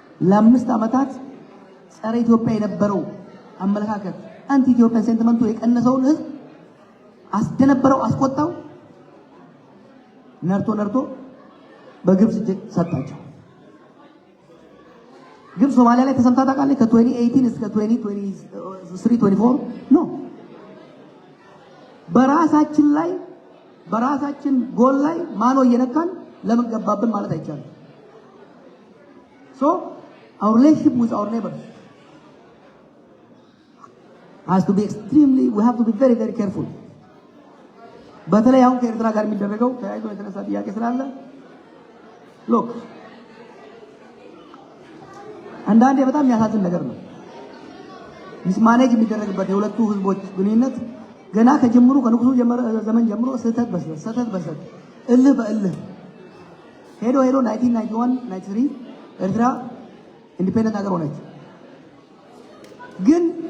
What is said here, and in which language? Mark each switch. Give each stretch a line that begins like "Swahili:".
Amharic: ለ5 ዓመታት ጸረ ኢትዮጵያ የነበረው አመለካከት አንቲ ኢትዮጵያ ሴንቲመንቱ የቀነሰውን ህዝብ አስደነበረው፣ አስቆጣው። ነርቶ በግብጽ እጅ ሰጣቸው። ግብጽ ሶማሊያ ላይ ተሰምታ ታውቃለች? ከ2018 እስከ 2023-24 ኖ በራሳችን ላይ በራሳችን ጎል ላይ ማኖ እየነካን ለምን ገባብን ማለት አይቻልም።
English: So our relationship with our neighbors has to be extremely, we have to be very careful.
Amharic: በተለይ አሁን ከኤርትራ ጋር የሚደረገው ተያይዞ የተነሳ ጥያቄ ስላለ ሎክ አንዳንዴ በጣም የሚያሳዝን ነገር ነው። ሚስማኔጅ የሚደረግበት የሁለቱ ህዝቦች ግንኙነት ገና ከጅምሩ ከንጉሱ ዘመን ጀምሮ ስህተት በስህተት እልህ በእልህ ሄዶ 1991 93 ኤርትራ ኢንዲፔንደንት ሀገር ሆነች። ግን